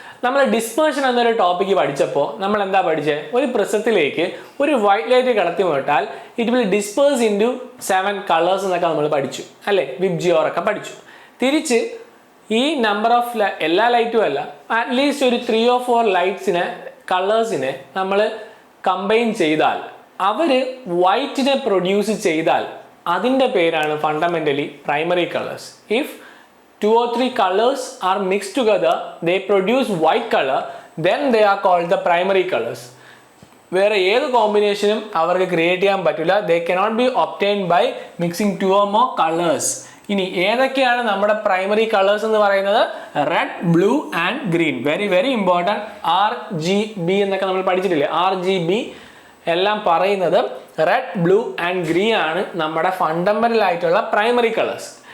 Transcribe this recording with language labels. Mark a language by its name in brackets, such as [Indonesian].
[Malayalam] നമ്മൾ ഡിസ്പേർഷൻ എന്നൊരു ടോപ്പിക്ക് പഠിച്ചപ്പോൾ നമ്മൾ എന്താ പഠിച്ചത്? ഒരു പ്രിസത്തിലേക്ക് ഒരു വൈറ്റ് ലൈറ്റ് കടത്തി വിട്ടാൽ [English] it will disperse into 7 colours [Malayalam] എന്നൊക്കെ നമ്മൾ പഠിച്ചു അല്ലേ? വിബ്ജിയോറൊക്കെ പഠിച്ചു. തിരിച്ച് ഈ നമ്പർ ഓഫ് എല്ലാ ലൈറ്റും അല്ല, അറ്റ്ലീസ്റ്റ് ഒരു 3 or 4 കളേഴ്സിനെ നമ്മൾ കമ്പൈൻ ചെയ്താൽ അവർ വൈറ്റിനെ പ്രൊഡ്യൂസ് ചെയ്താൽ അതിൻ്റെ പേരാണ് fundamentally primary colours. [English] If 2 or 3 colors are mixed together, they produce white color, then they are called the primary colors. [Malayalam] വേറെ ഏത് കോമ്പിനേഷനും അവർക്ക് ക്രിയേറ്റ് ചെയ്യാൻ പറ്റില്ല. [English] They cannot be obtained by mixing 2 or more colors. [Malayalam] ഇനി ഏതൊക്കെയാണ് നമ്മുടെ പ്രൈമറി കളേഴ്സ് എന്ന് പറയുന്നത്? Red, blue and green. Very very important. RGB എന്നൊക്കെ നമ്മൾ പഠിച്ചിട്ടില്ലേ? RGB എല്ലാം പറയുന്നത് റെഡ്, ബ്ലൂ ആൻഡ് ഗ്രീൻ ആണ് നമ്മുടെ ഫണ്ടമെന്റൽ ആയിട്ടുള്ള പ്രൈമറി കളേഴ്സ്.